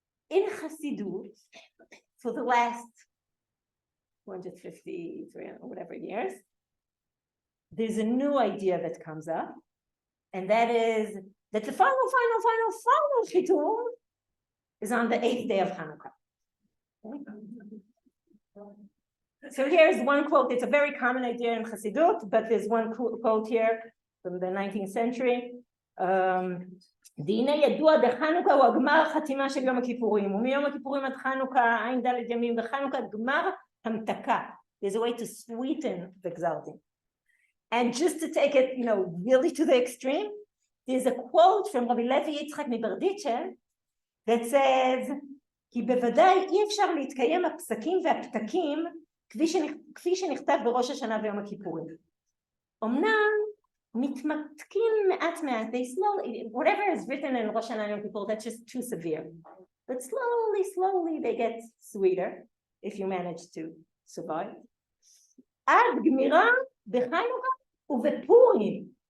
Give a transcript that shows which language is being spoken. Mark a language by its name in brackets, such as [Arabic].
[English] in Chassidut, for the last 250, or whatever years, there's a new idea that comes up, and that is that the final Chitur is on the 8th day of Hanukkah. So here's one quote. It's a very common idea in Chassidut, but there's one quote here from the 19th century. [Hebrew] דהנה ידוע דחנוכה הוא הגמר חתימה של יום הכיפורים, ומיום הכיפורים עד חנוכה, עין ד' ימים בחנוכה, גמר המתקה. [English] There's a way to sweeten the Gzaldin. And just to take it, really to the extreme, there's a quote from Rabbi Levi Yitzchak מברדיצ'ל that says, [Hebrew] כי בוודאי אי אפשר להתקיים הפסקים והפתקים כפי שנכתב בראש השנה ויום הכיפורים. אמנם מתמתקים מעט, [English] they slowly, whatever is written in Rosh Hashanah and Yom Kippur, that's just too severe. But slowly they get sweeter, if you manage to survive. [Hebrew] עד גמירה בחנוכה ובפורים.